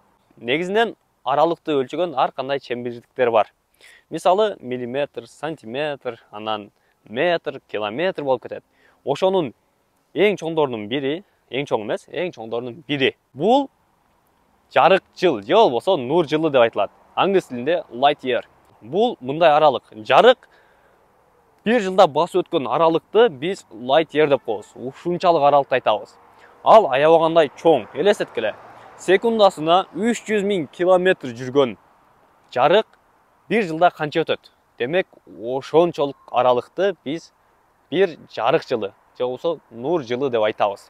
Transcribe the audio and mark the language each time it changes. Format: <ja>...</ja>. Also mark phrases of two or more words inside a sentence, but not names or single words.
<ky>Негизинен аралыкты өлчөгөн ар кандай чембирдиктер бар. Мисалы миллиметр, сантиметр, анан метр, километр болуп кетет. Ошонун эң чоңдорунун бири, эң чоң эмес, эң чоңдорунун бири. Бул жарык жыл, же болбосо нур жылы деп айтылат. Англис тилинде</ky> <en>light year.</en> <ky>Бул мындай аралык. Жарык бир жылда басып өткөн аралыкты биз</ky> <en>light year</en> <ky>деп коебуз. Ушунчалык аралыкты айтабыз. Ал аябагандай чоң. Элестеткиле. Секундасына 300 000 километр жүргөн жарык бир жылда канча өтөт? Демек, ошончолук аралыкты биз бир жарык жылы, же болбосо нур жылы деп айтабыз.</ky>